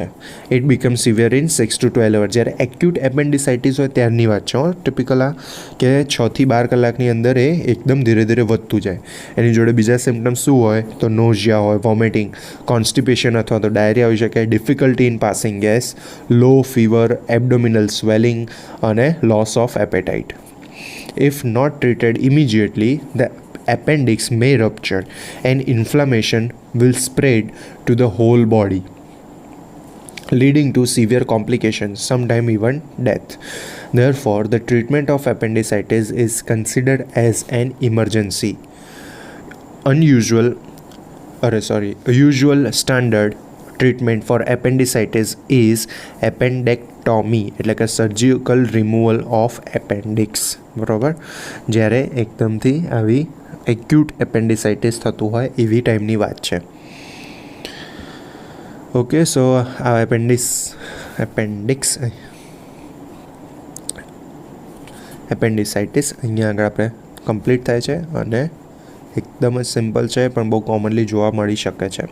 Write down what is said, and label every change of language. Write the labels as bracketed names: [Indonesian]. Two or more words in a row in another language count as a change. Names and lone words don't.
[English] it become severe in 6 to 12 hours. [Gujarati] જ્યારે [English] acute appendicitis [Gujarati] હોય ત્યારની વાત છે, ટિપિકલ આ કે 6 થી 12 કલાકની અંદર એ એકદમ ધીરે ધીરે વધતું જાય. એની જોડે બીજા સિમ્ટમ્સ શું હોય તો નોઝિયા હોય, વોમિટિંગ, કોન્સ્ટિપેશન અથવા તો ડાયરિયા હોઈ શકે, [English] difficulty in passing gas, low fever, abdominal swelling [Gujarati] અને [English] loss of appetite. If not treated immediately, the appendix may rupture and inflammation will spread to the whole body, leading to severe complications, sometimes even death. Therefore, the treatment of appendicitis is considered as an emergency. Usual standard treatment for appendicitis is appendectomy, [Gujarati] એટલે કે [English] surgical removal of appendix. [Gujarati] બરાબર, જ્યારે એકદમથી આવી [English] acute appendicitis [Gujarati] થતું હોય એવી ટાઈમની વાત છે. [English] okay, so [Gujarati] આ એપેન્ડિસાઇટિસ અહીંયા આગળ આપણે કમ્પ્લીટ થાય છે અને એકદમ જ સિમ્પલ છે પણ બહુ કોમનલી જોવા મળી શકે છે.